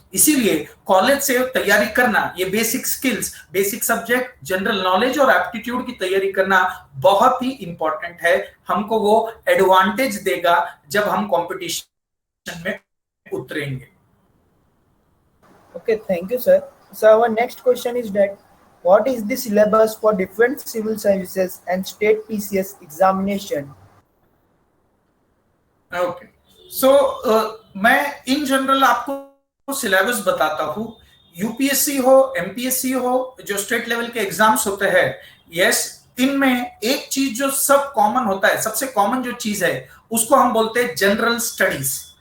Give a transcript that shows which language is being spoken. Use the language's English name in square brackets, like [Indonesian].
[Hindi] इसीलिए कॉलेज से तैयारी करना, ये basic skills, basic subject, general knowledge और एप्टीट्यूड की तैयारी करना बहुत ही इंपॉर्टेंट है। हमको वो एडवांटेज देगा जब हम कंपटीशन में उतरेंगे। [English] Okay, thank you, sir. So our next question is that what is the syllabus for different civil services and state PCS examination? [Hindi] Okay, सो मैं इन जनरल आपको सिलेबस बताता हूं। यूपीएससी हो, एमपीएससी हो, जो स्टेट लेवल के एग्जाम्स होते हैं, यस, इनमें एक चीज जो सब कॉमन होता है, सबसे कॉमन जो चीज है उसको हम बोलते हैं जनरल स्टडीज।